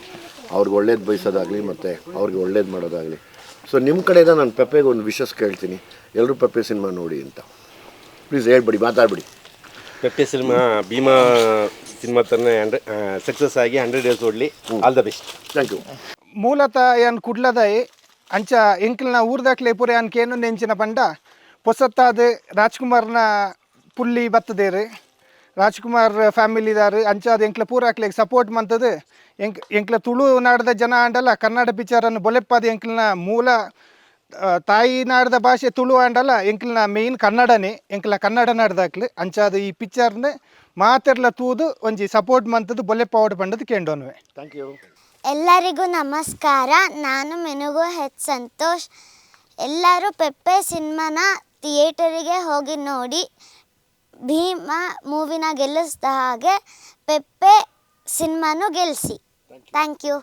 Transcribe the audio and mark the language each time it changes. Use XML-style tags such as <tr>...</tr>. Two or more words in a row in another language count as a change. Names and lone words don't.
<kn>ಅವ್ರಿಗೆ ಒಳ್ಳೇದು ಬಯಸೋದಾಗಲಿ ಮತ್ತು ಅವ್ರಿಗೆ ಒಳ್ಳೇದು ಮಾಡೋದಾಗಲಿ. ಸೊ ನಿಮ್ಮ ಕಡೆಯಿಂದ ನಾನು ಪೆಪ್ಪೆಗೆ ಒಂದು ವಿಶಸ್ ಕೇಳ್ತೀನಿ, ಎಲ್ಲರೂ ಪೆಪ್ಪೆ ಸಿನಿಮಾ ನೋಡಿ ಅಂತ. ಪ್ಲೀಸ್ ಹೇಳ್ಬಿಡಿ, ಮಾತಾಡ್ಬಿಡಿ. ಪೆಪ್ಪೆ ಸಿನಿಮಾ ಭೀಮಾ ಸಿನಿಮಾ ತರನೇ ಸಕ್ಸಸ್ ಆಗಿ 100 days ಓಡಲಿ.</kn> <en>All the best. Thank you.</en> <tcy>ಮೂಲತಃ ಏನು ಕುಡ್ಲದಾಯಿ ಅಂಚ ಎಂಕ್ಲನ ಊರ್ದಾಕ್ಲೆ ಪೂರ ಅನ್ಕೇನು ನೆಂಚಿನ ಪಂಡ ಪೊಸತ್ತಾದ ರಾಜ್ಕುಮಾರ್ನ ಪುಲ್ಲಿ ಬತ್ತದೇರು, ರಾಜ್ಕುಮಾರ್ ಫ್ಯಾಮಿಲಿದಾರು ಅಂಚಾದ ಎಂಕ್ಲ ಪೂರಾಕ್ಲೆಗೆ ಸಪೋರ್ಟ್ ಮಂತದು. ಎಂಕ್ಲ ತುಳು ನಾಡದ ಜನ ಆಂಡಲ್ಲ ಕನ್ನಡ ಪಿಕ್ಚರನ್ನು ಬೊಲೆಪ್ಪಾದ ಎಂಕ್ಲನ ಮೂಲ ತಾಯಿ ನಾಡದ ಭಾಷೆ ತುಳು ಆಂಡಲ್ಲ ಎಂಕ್ಲನ ಮೇಯ್ನ್ ಕನ್ನಡನೇ, ಎಂಕ್ಲ ಕನ್ನಡ ನಾಡ್ದಾಕ್ಲು ಅಂಚಾದ ಈ ಪಿಕ್ಚರ್ನ ಮಾತೆರ್ಲ ತೂದು ಒಂಜಿ ಸಪೋರ್ಟ್ ಮಂತದ್ದು ಬೊಲೆಪ್ಪಾವಡ್ ಪಂಡದು ಕೇಂಡೋನ್ವೆ.</tcy> <en>Thank you.</en> <kn>ಎಲ್ಲರಿಗೂ ನಮಸ್ಕಾರ. ನಾನು ಮೆನುಗು ಹೆಚ್ ಸಂತೋಷ್. ಎಲ್ಲರೂ ಪೆಪ್ಪೆ ಸಿನಿಮಾನ ಥಿಯೇಟರಿಗೆ ಹೋಗಿ ನೋಡಿ. ಭೀಮಾ ಮೂವಿನ ಗೆಲ್ಲಿಸಿದ ಹಾಗೆ ಪೆಪ್ಪೆ ಸಿನಿಮಾನು ಗೆಲ್ಲಿಸಿ.</kn> <en>Thank you.</en>